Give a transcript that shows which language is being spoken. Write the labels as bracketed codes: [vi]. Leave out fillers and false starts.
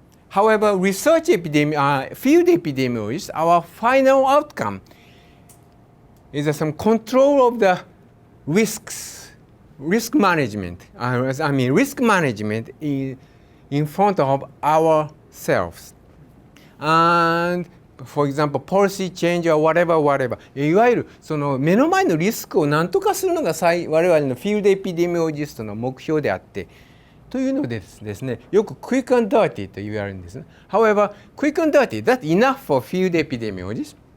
[en] However, field epidemiologists, our final outcome is some control of the risk management. Risk management in front of ourselves. And for example, policy change or whatever. [ja] いわゆるその目の前のリスクを何とかするのが我々のフィールドエピデミオロジストの目標であって、というのですね、よく quick and dirty と言われるんですね。 [en] However, quick and dirty, that's enough for field epidemiologists.